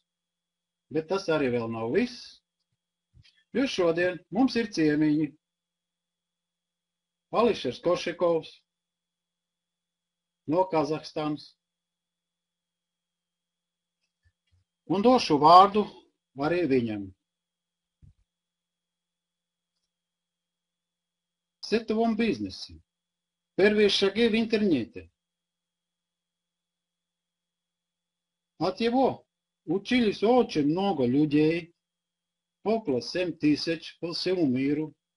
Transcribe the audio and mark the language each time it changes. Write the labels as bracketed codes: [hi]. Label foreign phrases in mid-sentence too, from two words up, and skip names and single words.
[lv] Bet tas arī vēl nav viss, jo šodien mums ir ciemiņi. Ališers Košekovs no Kazahstānas. Un došu vārdu arī viņam. [ru] В сетевом бизнесе. Первые шаги в интернете. От его учились очень много людей, около 7000 по всему миру.